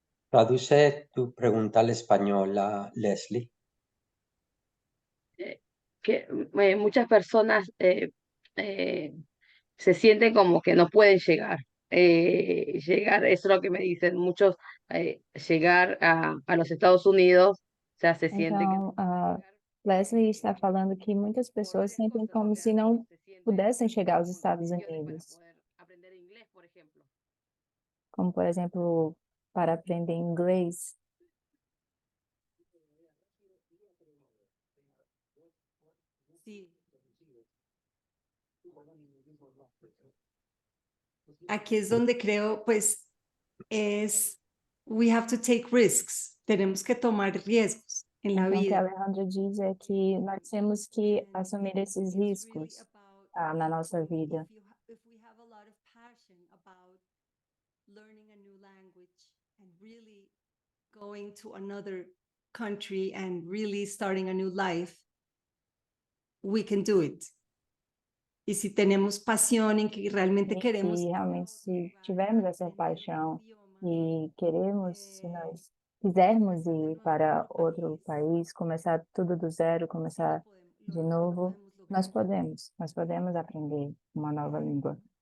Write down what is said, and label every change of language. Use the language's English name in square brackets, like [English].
[Spanish] Traduce tu pregunta al español, Leslie. Que muchas personas se sienten como que no pueden llegar. Llegar, eso es lo que me dicen muchos, llegar a los Estados Unidos, o sea, se siente que [Portuguese] Então, a Leslie está falando que muitas pessoas sentem como se não pudessem chegar aos Estados Unidos, [Spanish] aprender inglés, por ejemplo. [Portuguese] como, por exemplo, para aprender inglês. [Spanish] Sí. Aquí es donde creo, pues, [English] we have to take risks. [Spanish] Tenemos que tomar riesgos en la [Portuguese] Então, o que a [Spanish] vida. [Portuguese] Alejandra diz é que nós temos que assumir esses riscos na nossa vida. [English] If we have a lot of passion about learning a new language and really going to another country and really starting a new life, we can do it. [Portuguese] E se temos pasión em que realmente E queremos que realmente, se tivermos essa paixão e queremos, se nós quisermos ir para outro país, começar tudo do zero, começar de novo, nós podemos aprender uma nova língua.